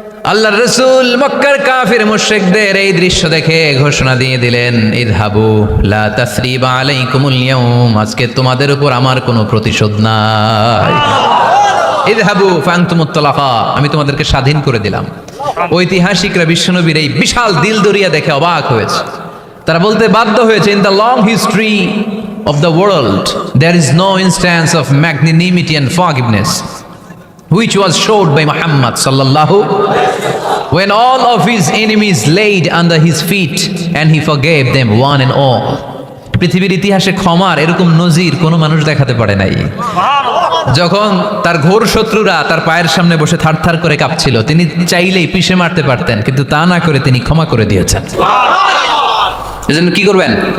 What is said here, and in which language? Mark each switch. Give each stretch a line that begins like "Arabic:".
Bangla: আল্লাহর রাসূল মক্কার কাফির মুশরিকদের এই দৃশ্য দেখে ঘোষণা দিয়ে দিলেন,
Arabic: ইযহাবু লা তাসরিবা আলাইকুমুল ইয়াউম,
Bangla: আজকে তোমাদের উপর আমার কোনো প্রতিশোধ নাই।
Arabic: ইযহাবু ফাআনতুমুত তালাকা,
Bangla: আমি তোমাদেরকে স্বাধীন করে দিলাম। ঐতিহাসিকরা বিশ্বনবীর এই বিশাল দিলদরিয়া দেখে অবাক হয়েছে। তারা বলতে বাধ্য হয়েছে,
English: In the long history of the world there is no instance of magnanimity and forgiveness which was showed by Muhammad sallallahu when all of his enemies laid under his feet and he forgave them one and all.
Bangla: পৃথিবীর ইতিহাসে ক্ষমার এরকম নজির কোনো মানুষ দেখাতে পারে নাই। যখন তার ঘোর শত্রুরা তার পায়ের সামনে বসে থারথার করে কাঁপছিল, তিনি চাইলেই পিষে মারতে পারতেন, কিন্তু তা না করে তিনি ক্ষমা করে দিয়েছেন। এজন্য কি করবেন?